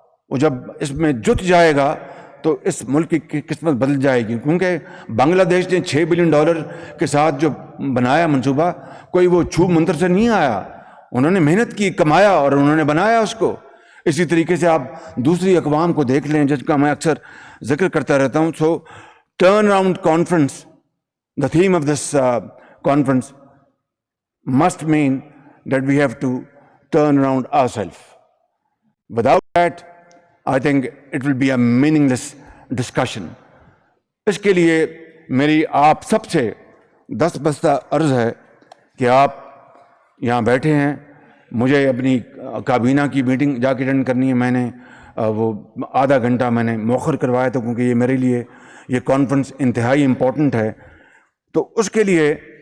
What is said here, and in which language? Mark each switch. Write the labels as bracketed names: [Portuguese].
[Urdu] وہ جب اس میں جت جائے گا تو اس ملک کی قسمت بدل جائے گی۔ کیونکہ بنگلہ دیش نے $6 بلین کے ساتھ جو بنایا منصوبہ، کوئی وہ چھوپ منتر سے نہیں آیا، انہوں نے محنت کی، کمایا اور انہوں نے بنایا اس کو۔ اسی طریقے سے آپ دوسری اقوام کو دیکھ لیں جس کا میں اکثر ذکر کرتا رہتا ہوں۔ سو turn around conference, [English] the theme of this conference must mean that we have to turn around ourselves. Without that, I think it will be a meaningless discussion. [Urdu] اس کے لیے میری آپ سب سے دست بستہ عرض ہے کہ آپ یہاں بیٹھے ہیں، مجھے اپنی کابینہ کی میٹنگ جا کے اٹینڈ کرنی ہے، میں نے وہ آدھا گھنٹہ میں نے مؤخر کروایا تھا کیونکہ یہ میرے لیے یہ کانفرنس انتہائی امپورٹنٹ ہے۔ تو اس کے لیے